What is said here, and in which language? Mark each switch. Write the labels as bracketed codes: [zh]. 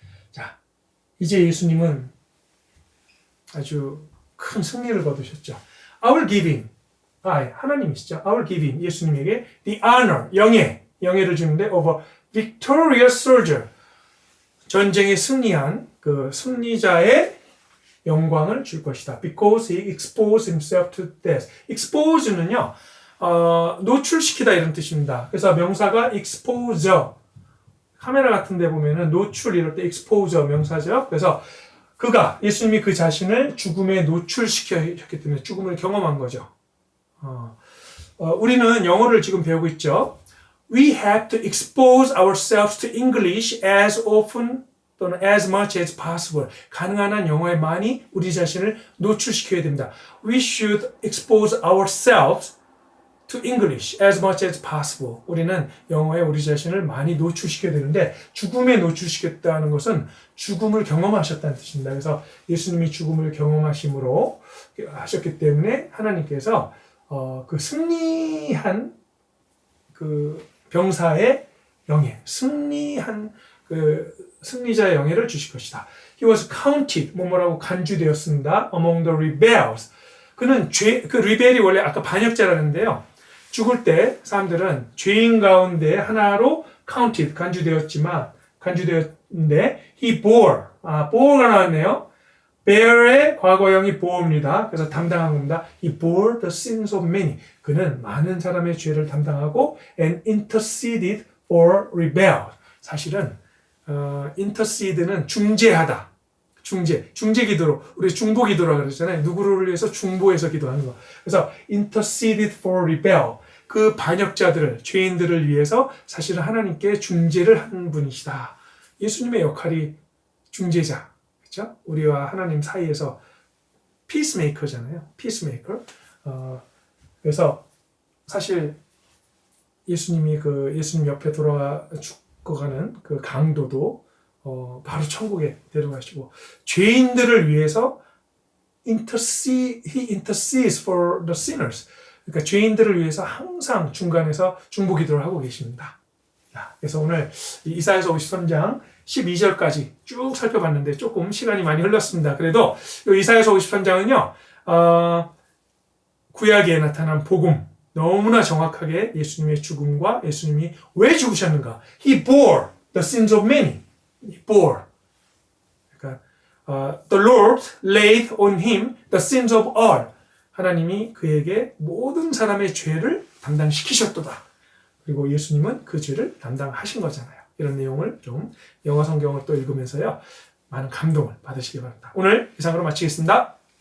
[ko] 자, 이제 예수님은 아주 큰 승리를 거두셨죠. [en] Our giving, [ko] 하나님이시죠. [en] I will give him, [ko] 예수님에게 [en] the honor, [ko] 영예를 주는데 [en] of a victorious soldier, [ko] 전쟁에 승리한 그 승리자의 영광을 줄 것이다. [en] Because he exposed himself to death. [ko] expose는요, 노출시키다 이런 뜻입니다. 그래서 명사가 exposure, 카메라 같은 데 보면은 노출 이럴 때 exposure 명사죠. 그래서 예수님이 그 자신을 죽음에 노출시켰기 때문에 죽음을 경험한 거죠. 우리는 영어를 지금 배우고 있죠. [en] We have to expose ourselves to English as often [ko] 또는 [en] as much as possible. [ko] 가능한 한 영어에 많이 우리 자신을 노출시켜야 됩니다. [en] We should expose ourselves to English as much as possible. [ko] 우리는 영어에 우리 자신을 많이 노출시켜야 되는데 죽음에 노출시켰다는 것은 죽음을 경험하셨다는 뜻입니다. 그래서 예수님이 죽음을 경험하심으로 하셨기 때문에 하나님께서 그 승리한 그 병사의 영예, 승리한 그 승리자의 영예를 주실 것이다. [en] He was counted, [ko] 뭐라고 간주되었습니다. [en] Among the rebels. [ko] 그는 그 rebel이 원래 아까 반역자라는데요. 죽을 때 사람들은 죄인 가운데 하나로 counted, 간주되었는데 [en] he bore [ko] 가 나왔네요. bear의 과거형이 bore입니다. 그래서 담당한 겁니다. [en] He bore the sins of many. [ko] 그는 많은 사람의 죄를 담당하고 [en] and interceded for rebels. [ko] 사실은 intercede는 중재하다. 중재 기도로, 우리 중보 기도라고 그러잖아요. 누구를 위해서 중보해서 기도하는 거. 그래서 [en] interceded for rebel. [ko] 그 반역자들을, 죄인들을 위해서 사실은 하나님께 중재를 하는 분이시다. 예수님의 역할이 중재자. 그렇죠? 우리와 하나님 사이에서 peacemaker잖아요. [en] peacemaker. [ko] 그래서 사실 예수님이 예수님 옆에 돌아가 죽어가는 그 강도도 바로 천국에 데려가시고 죄인들을 위해서 [en] he intercedes for the sinners. [ko] 그러니까 죄인들을 위해서 항상 중간에서 중보 기도를 하고 계십니다. 그래서 오늘 이사야서 53장 12절까지 쭉 살펴봤는데 조금 시간이 많이 흘렀습니다. 그래도 이사야서 53장은요. 구약에 나타난 복음 너무나 정확하게 예수님의 죽음과 예수님이 왜 죽으셨는가. [en] He bore the sins of many. He bore. [ko] 그러니까 [en] the Lord laid on him the sins of all. [ko] 하나님이 그에게 모든 사람의 죄를 담당시키셨도다. 그리고 예수님은 그 죄를 담당하신 거잖아요. 이런 내용을 좀 영어 성경을 또 읽으면서요. 많은 감동을 받으시기 바랍니다. 오늘 이상으로 마치겠습니다.